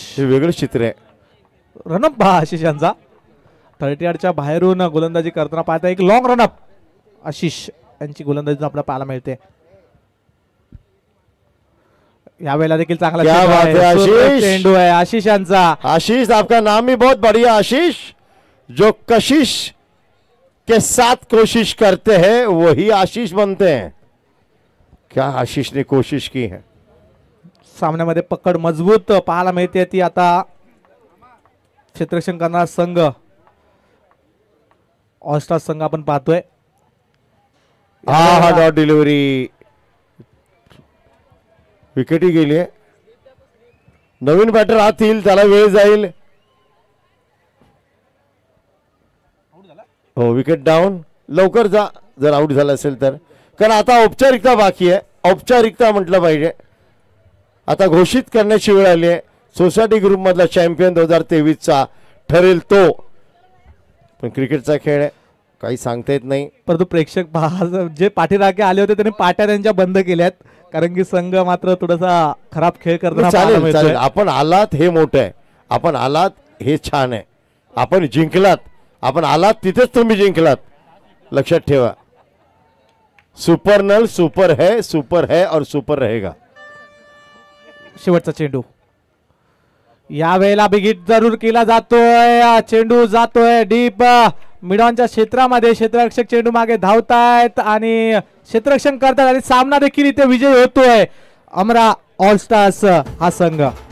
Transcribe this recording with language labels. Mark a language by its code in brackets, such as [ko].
[mr] हे वेगळं चित्र आहे. रनअप पहा आशिष यांचा. 30 यार्डच्या बाहेरून गोलंदाजी करताना पाहता एक लॉंग रनअप आशिष यांची गोलंदाजी आपल्याला पाहायला मिळते. यावेळेला देखील चांगला चेंडू आहे आशिष यांचा. [hi] आशीष आपका नाम ही बहुत बढ़िया. आशीष जो कशिश के साथ कोशिश करते हैं वही आशीष बनते हैं. क्या आशीष ने कोशिश की है. [mr] सामन्यामध्ये पकड मजबूत पाहायला मिळते. ती आता क्षेत्ररक्षण करणारा संघ ऑलस्टार संघ आपण पाहतोय. हा डॉट डिलिव्हरी. विकेटी गेली. नवीन बॅटर आत येईल, त्याला वेळ जाईल. हो विकेट डाऊन. लवकर जा जर आउट झाला असेल तर, कारण आता औपचारिकता बाकी आहे. औपचारिकता म्हटलं पाहिजे. आता घोषित करण्याची वेळ आली आहे. सोसायटी ग्रुप मधला चॅम्पियन 2023चा ठरेल तो. पण क्रिकेटचा खेळ आहे, काही सांगता येत नाही. परंतु प्रेक्षक जे पाठीराखे आले होते त्यांनी पाट्या त्यांच्या बंद केल्यात कारण की संघ मात्र थोडासा खराब खेळ करताना. चालेल. आपण आलात हे मोठं आहे. आपण आलात हे छान आहे. आपण जिंकलात. आपण आलात तिथेच तुम्ही जिंकलात. लक्षात ठेवा. [hi] सुपर नल सुपर है और सुपर रहेगा. [mr] शेवटचा चेंडू यावेळेला बिगिट जरूर केला जातोय. चेंडू जातोय डीप मिडॉनच्या क्षेत्रामध्ये. क्षेत्ररक्षक चेंडू मागे धावतायत आणि क्षेत्ररक्षण करतात आणि सामना देखील इथे विजय होतोय. अमरा ऑल स्टार्स हा संघ.